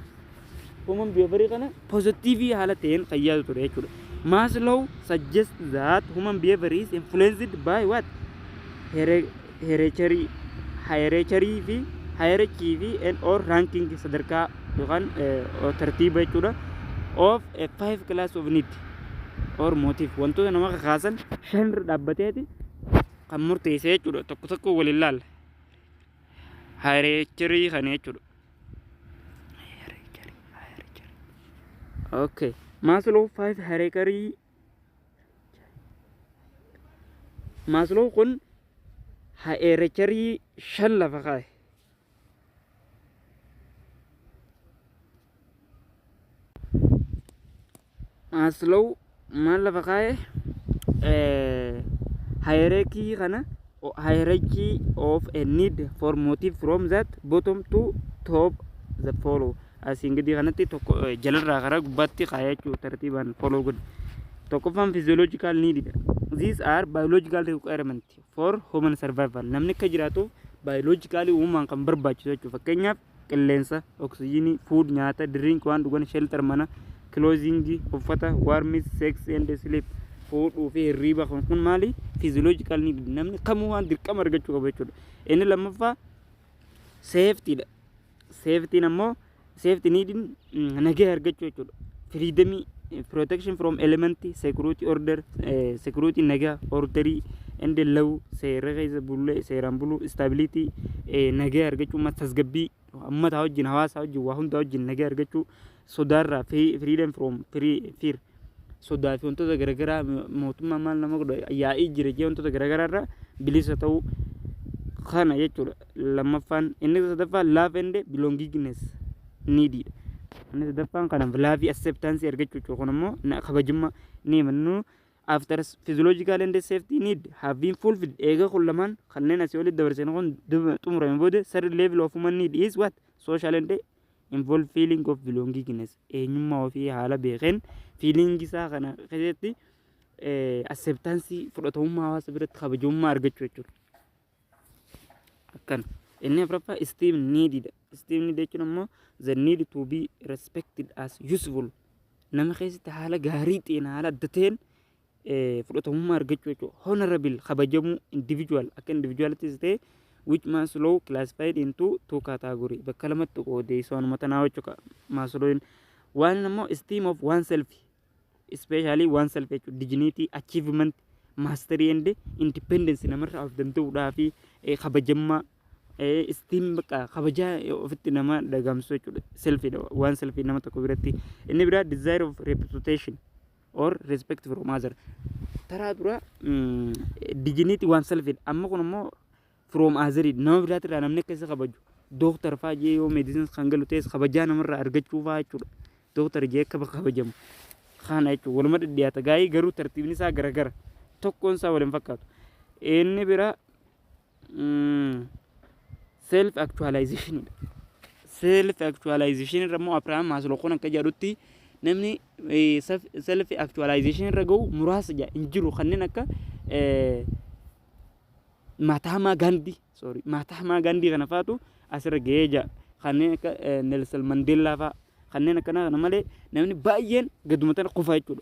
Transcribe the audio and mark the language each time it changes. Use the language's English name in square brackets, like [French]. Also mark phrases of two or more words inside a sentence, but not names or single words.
[English] Human behavior [Oromo] kana positive haala ta'een qayyaatu ture jechuudha. [English] Maslow suggests that human behavior is influenced by what? Hierarchy and or ranking [Oromo] sadarkaa yookaan tartiiba jechuudha [English] of a 5 class of need or motive. [Oromo] Wantoota nama kakaasan 5 irra dhaabbateeti kan murteesse jechuudha. Tokko tokko wal ilaalla. Hierarchy kana jechuudha. Okay. Maslow 5 hierarchy. Maslow kun hierarchy 5 lafa kaa'e. Maslow maal lafa kaa'e? [English] Hierarchy kana hierarchy of a need for motive from that bottom to top the follow. [Oromo] Asiin gadi kanatti tokko jalarraa karaa gubbaatti kaa'ee jechuudha tartiibaan follow godhe. Tokkoffaan [English] physiological need. These are biological requirement for human survival. [Oromo] Namni akka jiraatuuf biologically uumamaan kan barbaachisu jechuudha. Fakkeenyaaf qilleensa, oksijiinii, food, nyaata, drink waan dhugan, shelter mana, clothing, uffata, [English] warmth, sex and sleep. [Oromo] Fuudhuu fi hirriiba kun maali? [English] Physiological need. [Oromo] Namni kamuu waan dirqama argachuu qaba jechuudha. Inni lammaffaa safety dha. Safety ammoo [English] safety need [Oromo] nagaa argachuu jechuudha. [English] Freedom, protection from element, security order, security nagaa, orderly and law, [Oromo] seera keessa bulle, seeraan bulu, stability, nagaa argachuu, tasgabbii, ummata wajjin, hawaasa wajjin, waa hunda wajjin nagaa argachuu, sodaarraa, [English] freedom from fear, [Oromo] sodaa fi wantoota garaagaraa mootummaa maal nama godha yaa'ii jireenya wantoota garaagaraarraa bilisa ta'uu kana jechuudha. Lammaffaan inni sadaffaa [English] love and belongingness needed. [Oromo] Inni sadaffaan kanaaf [English] love acceptance [Oromo] argachuu jechuudha. Kun immoo kabajummaa ni mannu [English] after physiological and safety need have been fulfilled. [Oromo] Eega kun lamaan kanneen asii olitti dabarsan kun xumurame booda [English] third level of human need is what? Social and involve feeling of belongingness. [Oromo] Eenyummaa ofii haala beekeen feeling isaa kana keessatti acceptance fudhatamummaa hawaasa biratti kabajamummaa argachuu jechuudha. Akkana. Inni afuraffaa esteem needidha. [English] Esteem need [Oromo] jechuun ammoo [English] the need to be respected as useful. [Oromo] Nama keessatti haala gaarii ta'een haala adda ta'een fudhatamummaa argachuu jechuudha. [English] Honorable kabajamuu individual [Oromo] akka individualitis ta'e [English] which Maslow classified into two categories. [Oromo] Bakka lamatti qoodee isaanuma tanaa jechuudha. [English] Maslow'n [Oromo] waan ammoo [English] esteem of oneself, especially oneself jechuudha. Dignity, achievement, mastery and independence [Oromo] namarraa of danda'uudhaa fi kabajamummaa esteem bakka kabajaa ofitti nama dagamsu jechuudha. Selfidha waan selfii nama tokko biratti. [English] Inni biraa desire of reputation or respect from other. [Oromo] Taraa dura dignity waan selfidha. Amma kun ammoo [English] from other [Oromo] nama biraatirraa namni akka isa kabaju. Dooktar fa'aa jee yoo medicines kan galu ta'es kabajaa namarraa argachuu fa'aa jechuudha. Dooktar jee akka kabajamu. Kana jechuudha. Waluma dhidhiyaata. Gaa'ii garuu tartiibni isaa garagara. Tokkoon isaa waliin fakkaatu. Inni biraa [English] self actualization. Self actualization [Oromo] irra immoo Abrahaam Maslow kun akka jedhutti namni [English] self actualization [Oromo] irra gahu muraasa jira hin jiru kanneen akka Mahatma Gandhi kana faatu asirra gahee jira kanneen akka Nelson Mandela faa kanneen akkana kana malee namni baay'een gaduma tana qofa jechuudha.